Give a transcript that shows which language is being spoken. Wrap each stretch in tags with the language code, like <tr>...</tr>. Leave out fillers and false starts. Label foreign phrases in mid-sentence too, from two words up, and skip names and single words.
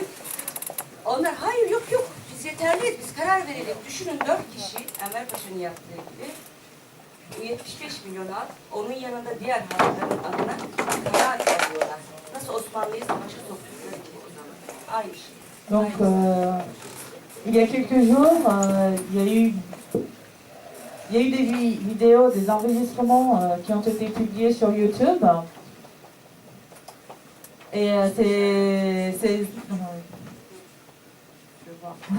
<tr>Onlar hayır yok biz yeterliyiz biz karar verelim. Düşünün 4 kişi Enver Paşa'nın yaptığı gibi. Bu 75 milyon halk onun yanında diğer halkların adına karar alıyorlar. Nasıl Osmanlı'yı savaşa soktukları gibi o zaman. Aynı şey.</tr> <fr>Donc, il y a quelques jours, il y a eu des vidéos, des enregistrements qui ont été publiés sur YouTube. Et c'est... Je vais voir.</fr>